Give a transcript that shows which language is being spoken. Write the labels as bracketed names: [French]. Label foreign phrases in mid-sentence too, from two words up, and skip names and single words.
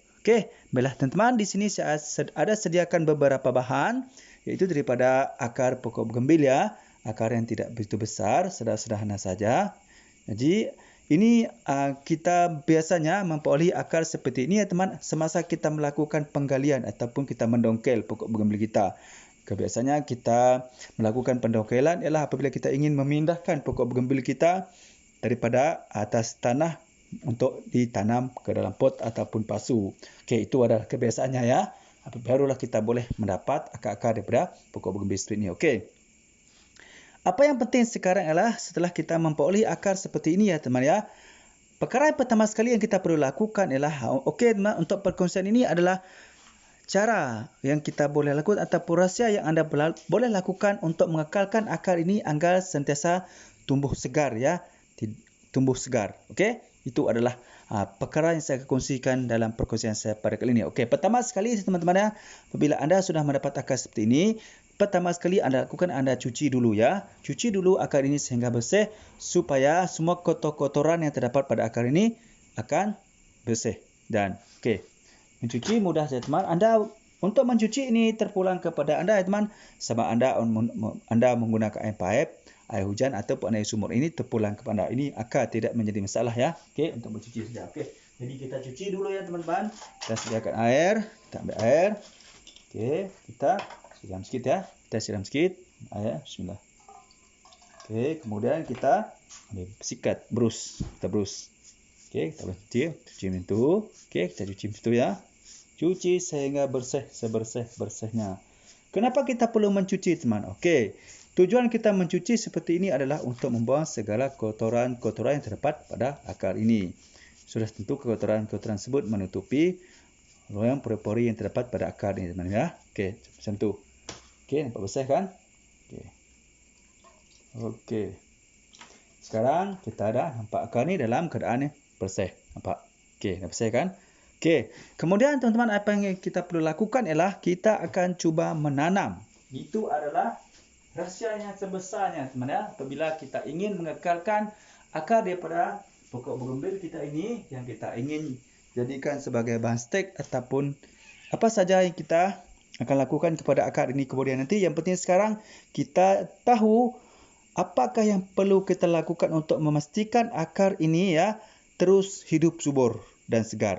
[Malay] Okey, baiklah teman-teman, di sini saya ada sediakan beberapa bahan, iaitu daripada akar pokok bougainville ya, akar yang tidak begitu besar, sederhana saja. Jadi ini kita biasanya memperolehi akar seperti ini ya teman, semasa kita melakukan penggalian ataupun kita mendongkel pokok bougainville kita. Biasanya kita melakukan pendongkelan ialah apabila kita ingin memindahkan pokok bougainville kita daripada atas tanah untuk ditanam ke dalam pot ataupun pasu. Okey, itu adalah kebiasaannya ya. Barulah kita boleh mendapat akar-akar daripada pokok bougainville seperti ini. Okey. Apa yang penting sekarang ialah setelah kita memperolehi akar seperti ini ya teman ya. Perkara yang pertama sekali yang kita perlu lakukan ialah, okey teman, untuk perkongsian ini adalah cara yang kita boleh lakukan ataupun rahsia yang anda boleh lakukan untuk mengekalkan akar ini agar sentiasa tumbuh segar ya. Tumbuh segar. Okey. Itu adalah perkara yang saya kongsikan dalam perkongsian saya pada kali ini. Okey, pertama sekali teman-teman ya, apabila anda sudah mendapat akar seperti ini, pertama sekali anda lakukan, anda cuci dulu ya. Cuci dulu akar ini sehingga bersih supaya semua kotor-kotoran yang terdapat pada akar ini akan bersih. Dan okey, mencuci mudah saja teman. Anda untuk mencuci ini terpulang kepada anda ya teman, sama anda menggunakan air paip, air hujan ataupun air sumur, ini terpulang kepada anda. Ini akar tidak menjadi masalah ya. Okey, untuk mencuci saja. Okey. Jadi kita cuci dulu ya teman-teman. Kita sediakan air, kita ambil air. Okey, kita siram sikit ya. Kita siram sikit air. Bismillah. Okey, kemudian kita ambil sikat, berus. Kita berus. Okey, kita cuci macam tu. Okey, kita cuci macam tu ya. Cuci sehingga bersih, sebersih-bersihnya. Kenapa kita perlu mencuci teman? Okey. Tujuan kita mencuci seperti ini adalah untuk membuang segala kotoran-kotoran yang terdapat pada akar ini. Sudah tentu kotoran-kotoran tersebut menutupi ruang pori-pori yang terdapat pada akar ini teman ya. Okey, macam tu. Okey, nampak bersih kan? Okey. Okey. Sekarang kita dah nampak akar ni dalam keadaan bersih. Nampak? Okey, dah bersih kan? Okey. Kemudian teman-teman, apa yang kita perlu lakukan ialah kita akan cuba menanam. Itu adalah rahsia yang sebesarnya teman ya. Apabila kita ingin mengekalkan akar daripada pokok bougainville kita ini yang kita ingin jadikan sebagai bahan stek ataupun apa saja yang kita akan lakukan kepada akar ini kemudian nanti, yang penting sekarang kita tahu apakah yang perlu kita lakukan untuk memastikan akar ini ya terus hidup subur dan segar.